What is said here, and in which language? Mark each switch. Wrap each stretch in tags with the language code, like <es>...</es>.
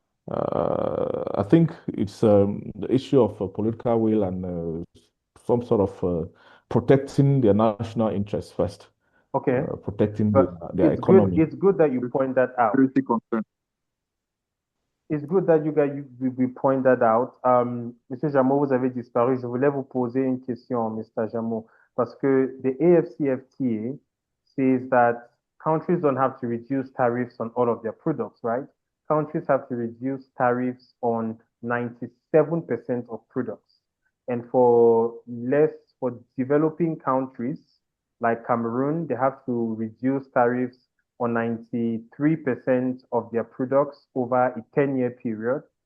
<en>I think it's the issue of political will and some sort of protecting their national interests first. Okay. Protecting But their economy. It's good that you point that out. security concern. It's good that we point that out.</en> <fr>Monsieur Djamo, vous avez disparu. Je voulais vous poser une question, Mr.</fr> <en>Djamo,</en> <fr>parce que</fr> <en>the AfCFTA says that countries don't have to reduce tariffs on all of their products, right? Countries have to reduce tariffs on 97% of products. And for developing countries like Cameroon, they have to reduce tariffs on 93% of their products over a 10-year period.</en>